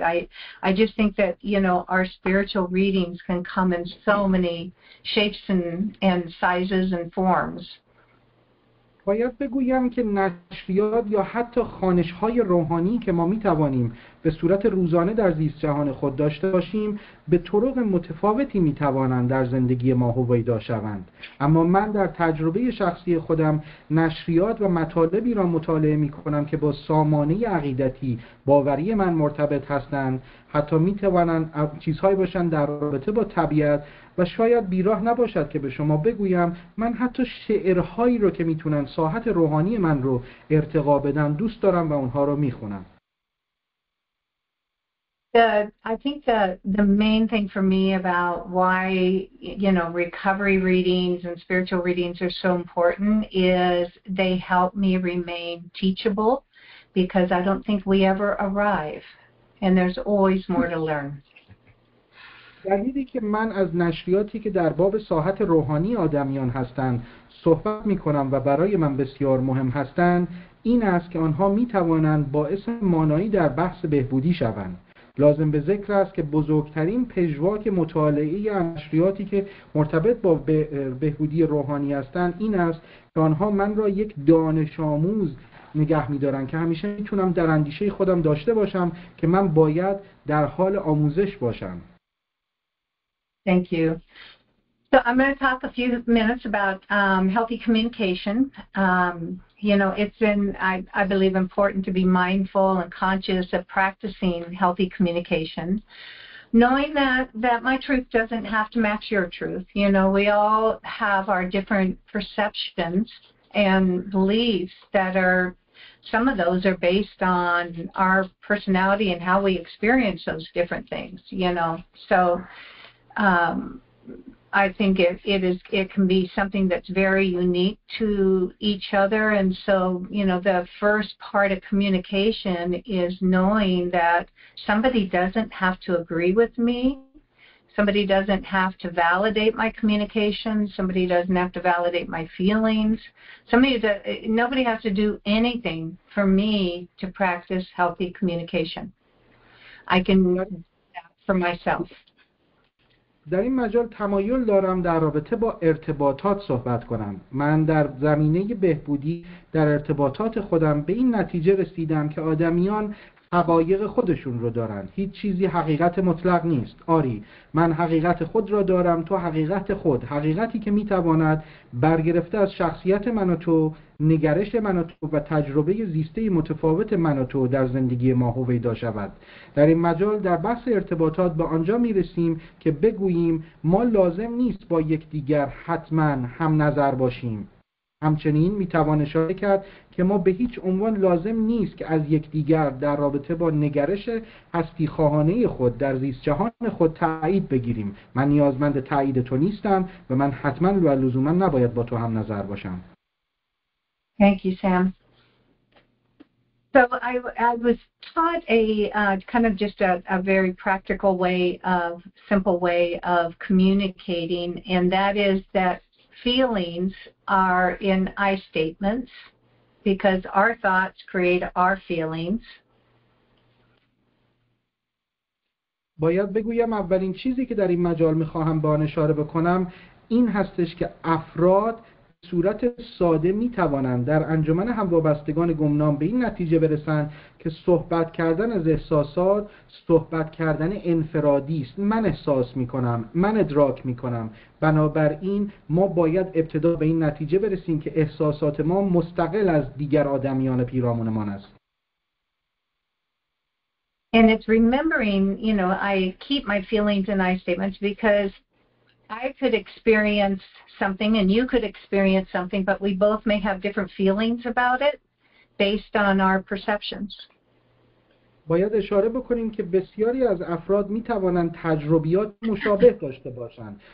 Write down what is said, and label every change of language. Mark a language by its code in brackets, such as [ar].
[en] I just think that, our spiritual readings can come in so many shapes and sizes and forms. [fa] باید بگویم که نشریات یا حتی خوانش‌های روحانی که ما می‌توانیم به صورت روزانه در زیست جهان خود داشته باشیم به طرق متفاوتی می‌توانند در زندگی ما هویدا شوند. اما من در تجربه شخصی خودم نشریات و مطالبی را مطالعه می‌کنم که با سامانه عقیدتی باوری من مرتبط هستند. حتی می‌توانند چیزهایی باشند در رابطه با طبیعت و شاید بیراه نباشد که به شما بگویم من حتی شعرهایی رو که میتونن ساحت روحانی من رو ارتقا بدن دوست دارم و اونها رو میخونم. [en] I think the main thing for me about why, recovery readings and spiritual readings are so important is they help me remain teachable because I don't think we ever arrive and there's always more to learn. [fa] دلیلی که من از نشریاتی که در باب ساحت روحانی آدمیان هستند صحبت می کنم و برای من بسیار مهم هستند این است که آنها می توانند باعث مانایی در بحث بهبودی شوند. لازم به ذکر است که بزرگترین پژواک مطالعه نشریاتی که مرتبط با بهبودی روحانی هستند این است که آنها من را یک دانش آموز نگه می‌دارن که همیشه میتونم در اندیشه خودم داشته باشم که من باید در حال آموزش باشم. [en] Thank you. So I'm going to talk a few minutes about healthy communication. It's I believe, important to be mindful and conscious of practicing healthy communication, knowing that my truth doesn't have to match your truth. We all have our different perceptions and beliefs that are, some of those are based on our personality and how we experience those different things, So I think it can be something that's very unique to each other. And so, the first part of communication is knowing that somebody doesn't have to agree with me. Somebody doesn't have to validate my communication. Somebody doesn't have to validate my feelings. Nobody has to do anything for me to practice healthy communication. I can do that for myself. [fa] در این مجال تمایل دارم در رابطه با ارتباطات صحبت کنم. من در زمینه بهبودی در ارتباطات خودم به این نتیجه رسیدم که آدمیان حقایق خودشون رو دارن. هیچ چیزی حقیقت مطلق نیست. آری، من حقیقت خود را دارم، تو حقیقت خود. حقیقتی که میتواند برگرفته از شخصیت من و تو، نگرش من و تو و تجربه زیسته متفاوت من و تو در زندگی ما هویدا شود. در این مجال در بحث ارتباطات به آنجا میرسیم که بگوییم ما لازم نیست با یکدیگر حتما هم نظر باشیم. همچنین میتوان اشاره کرد که ما به هیچ عنوان لازم نیست که از یکدیگر در رابطه با نگرش هستی خواهانه خود در زیست جهان خود تایید بگیریم. من نیازمند تایید تو نیستم و من حتما و لزوما نباید با تو هم نظر باشم. [en] Thank you, Sam. So I was taught a kind of just a very practical way simple way of communicating, and that is that feelings are in I statements because our thoughts create our feelings. [fa] باید بگویم اولین چیزی که در این مجال میخواهم به آن اشاره بکنم این هستش که افراد صورت ساده میتوانند در انجمن هموابستگان گمنام به این نتیجه برسند که صحبت کردن از احساسات صحبت کردن انفرادی است. من احساس میکنم، من ادراک میکنم، بنابراین ما باید ابتدا به این نتیجه برسیم که احساسات ما مستقل از دیگر آدمیان پیرامونمان است. [en] And it's remembering, you know, I keep my feelings and I statements because I could experience something and you could experience something, but we both may have different feelings about it based on our perceptions. [fa] باید اشاره بکنیم که بسیاری از افراد می توانند تجربیات مشابه داشته باشند.